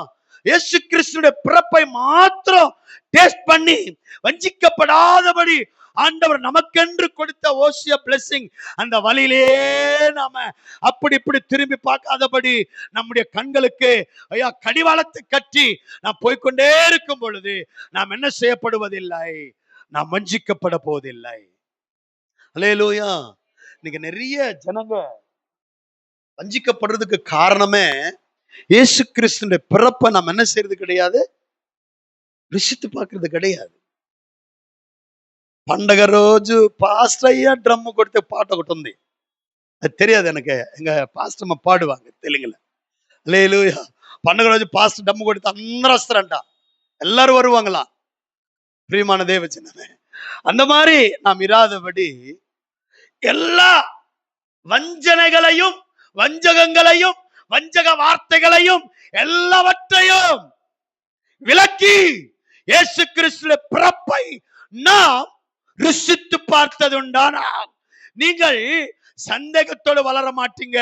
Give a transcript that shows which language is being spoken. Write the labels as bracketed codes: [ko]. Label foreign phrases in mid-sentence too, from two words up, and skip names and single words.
[ta] இயேசு கிறிஸ்துவின் பிறப்பை மாத்திரம் டேஸ்ட் பண்ணி வஞ்சிக்கப்படாதபடி ஆண்டவர் நமக்கென்று கொடுத்த ஓசிய பிளெஸிங், அந்த வழியிலே நாம அப்படி இப்படி திரும்பி பார்க்காதபடி நம்முடைய கண்களுக்கு ஐயா கடிவாளத்தை கட்டி நாம் போய்கொண்டே இருக்கும் பொழுது நாம் என்ன செய்யப்படுவதில்லை? நாம் வஞ்சிக்கப்பட போவதில்லை. அல்லேலூயா. இன்னைக்கு நிறைய ஜனங்க வஞ்சிக்கப்படுறதுக்கு காரணமே இயேசு கிறிஸ்துவின் பிறப்பை நாம் என்ன செய்யறது கிடையாது, ருசித்து பார்க்கறது கிடையாது. [te] పండగ రోజు పాస్టర్ అయ్యా డ్రమ్ కొడితే పాట ఒకటి ఉంది, అది తెలియదు எனக்கு. [ta] எங்க பாஸ்டர் பாடுவாங்க தெலுங்குல. அல்லேலூயா. [te] పండగ రోజు [en] pastor drum [te] కొడితే అందరూ వస్తారంట, [ta] எல்லாரும் வருவாங்களாம். பிரியமான தேவஜனமே, அந்த மாதிரி நாம் இராதபடி எல்லா வஞ்சனைகளையும் வஞ்சகங்களையும் வஞ்சக வார்த்தைகளையும் எல்லாவற்றையும் விலக்கி இயேசு கிறிஸ்துவின் பிறப்பை நாம் ருசித்து பார்த்ததுண்டானால் நீங்கள் சந்தேகத்தோடு வளர மாட்டீங்க.